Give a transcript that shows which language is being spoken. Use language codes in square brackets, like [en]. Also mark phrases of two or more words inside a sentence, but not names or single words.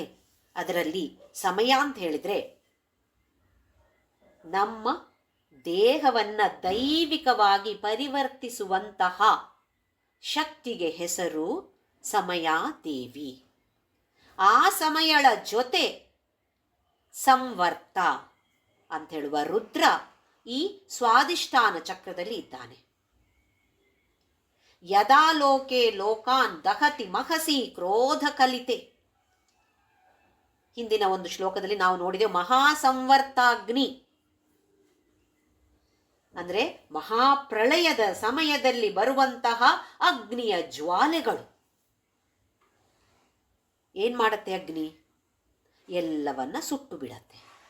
[kn] ಅದರಲ್ಲಿ ಸಮಯ ಅಂತ ಹೇಳಿದ್ರೆ ನಮ್ಮ ದೇಹವನ್ನ ದೈವಿಕವಾಗಿ ಪರಿವರ್ತಿಸುವಂತಹ ಶಕ್ತಿಗೆ ಹೆಸರು ಸಮಯಾದೇವಿ. ಆ ಸಮಯಳ ಜೊತೆ ಸಂವರ್ತ ಅಂತ ಹೇಳುವ ರುದ್ರ ಈ ಸ್ವಾದಿಷ್ಠಾನ ಚಕ್ರದಲ್ಲಿ ಇದ್ದಾನೆ. [sa] ಯದಾ ಲೋಕೆ ಲೋಕಾನ್ ದಹತಿ ಮಹಸಿ ಕ್ರೋಧ ಕಲಿತೆ. [kn] ಹಿಂದಿನ ಒಂದು ಶ್ಲೋಕದಲ್ಲಿ ನಾವು ನೋಡಿದೆವು ಮಹಾಸಂವರ್ತಾಗ್ನಿ ಅಂದ್ರೆ ಮಹಾಪ್ರಳಯದ ಸಮಯದಲ್ಲಿ ಬರುವಂತಹ ಅಗ್ನಿಯ ಜ್ವಾಲೆಗಳು. ಏನ್ ಮಾಡತ್ತೆ ಅಗ್ನಿ? ಎಲ್ಲವನ್ನ ಸುಟ್ಟು ಬಿಡತ್ತೆ.